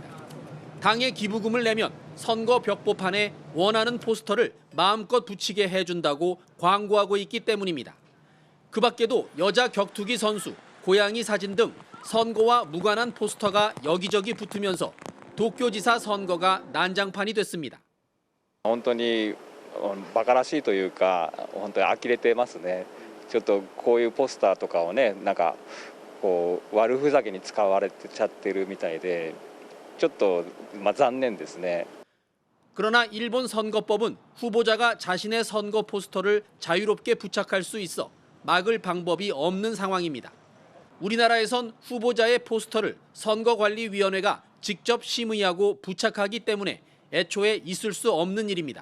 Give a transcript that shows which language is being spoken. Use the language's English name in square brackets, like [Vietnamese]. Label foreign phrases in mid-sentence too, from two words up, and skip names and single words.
[Korean] 당에 기부금을 내면 선거 벽보판에 원하는 포스터를 마음껏 붙이게 해준다고 광고하고 있기 때문입니다. 그 밖에도 여자 격투기 선수, 고양이 사진 등 선거와 무관한 포스터가 여기저기 붙으면서 도쿄지사 선거가 난장판이 됐습니다. [Japanese] 本当に馬鹿らしいというか本当に呆れてますね。ちょっとこういうポスターとかをねなんかこう悪ふざけに使われてちゃってるみたいでちょっと残念ですね。 [Korean] 그러나 일본 선거법은 후보자가 자신의 선거 포스터를 자유롭게 부착할 수 있어 막을 방법이 없는 상황입니다. 우리나라에선 후보자의 포스터를 선거관리위원회가 직접 심의하고 부착하기 때문에 애초에 있을 수 없는 일입니다.